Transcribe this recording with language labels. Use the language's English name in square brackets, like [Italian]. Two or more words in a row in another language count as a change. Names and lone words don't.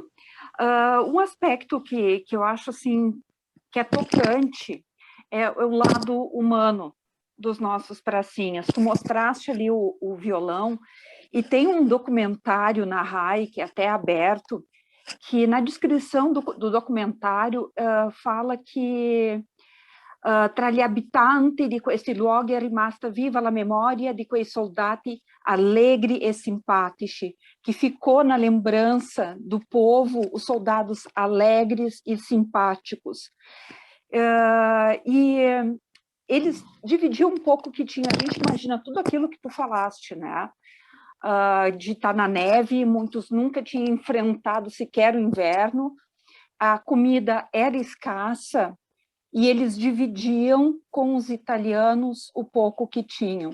[Portuguese] Um aspecto que eu acho assim, que é tocante é o lado humano dos nossos pracinhas. Tu mostraste ali o violão, e tem um documentário na RAI, que é até aberto, que na descrição do documentário fala que [Italian] tra gli abitanti di questi luoghi è rimasta viva la memoria di quei soldati allegri e simpatici, [Portuguese] que ficou na lembrança do povo os soldados alegres e simpáticos. E eles dividiam um pouco o que tinha. A gente imagina tudo aquilo que tu falaste, né? De estar na neve, muitos nunca tinham enfrentado sequer o inverno, a comida era escassa, e eles dividiam com os italianos o pouco que tinham.